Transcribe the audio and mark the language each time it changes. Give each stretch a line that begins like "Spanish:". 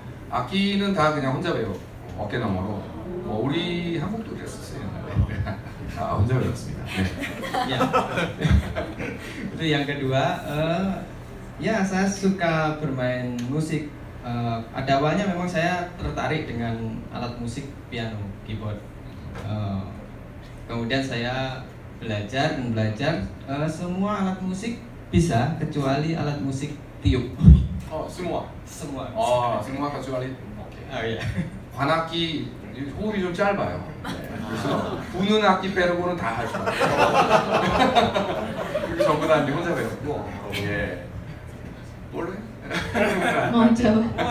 Korean: 악기는 다 그냥 혼자 배워 어깨 너머로. 우리 한국도 그랬었어요. 혼자 배웠습니다. 네.
Indonesian: Ya. Itu yang kedua, ya saya suka bermain musik. Ada awalnya memang saya tertarik dengan alat musik piano, keyboard. Kemudian saya belajar, semua alat musik bisa kecuali alat musik tiup. semua. Semua. semua kecuali 오케이. Ya.
Korean: 관악기 호흡이 좀 짧아요. 그래서 부는 악기 빼고는 다 할 줄 알아요. 그리고 전부 다 이제 혼자 배웠고. 예. 원래? 먼저